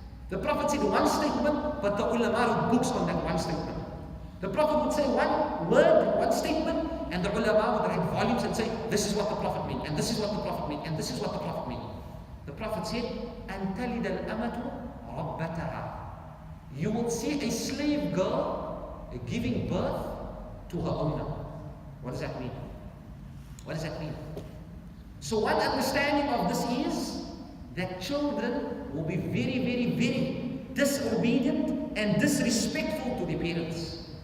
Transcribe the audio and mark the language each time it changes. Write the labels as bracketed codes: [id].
[en] The Prophet said one statement, but the ulama wrote books on that one statement. The Prophet would say one word, one statement, and the ulama would write volumes and say, this is what the Prophet meant, and this is what the Prophet meant, and this is what the Prophet meant. The Prophet said, [ar] أَن تَلِدَ الْأَمَةُ رَبَّتَهَا. [en] You will see a slave girl giving birth to her owner. What does that mean? What does that mean? So one understanding of this is that children will be very, very, very disobedient and disrespectful to their parents.